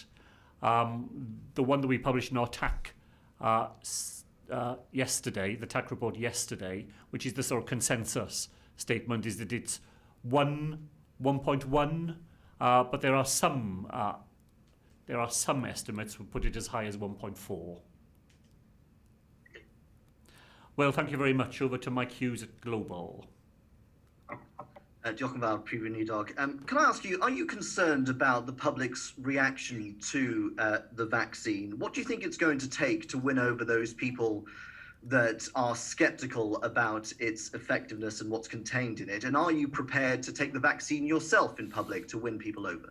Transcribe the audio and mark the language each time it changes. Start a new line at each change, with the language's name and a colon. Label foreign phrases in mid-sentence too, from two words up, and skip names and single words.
English: The one that we published in our TAC yesterday, the TAC report yesterday, which is the sort of consensus statement, is that it's 1.1, but there are some estimates who put it as high as 1.4. Well, thank you very much. Over to Mike Hughes at Global.
Welsh: Diolch yn fawr, Prif Weinidog.
English: Can I ask you, are you concerned about the public's reaction to the vaccine? What do you think it's going to take to win over those people that are sceptical about its effectiveness and what's contained in it? And are you prepared to take the vaccine yourself in public to win people over?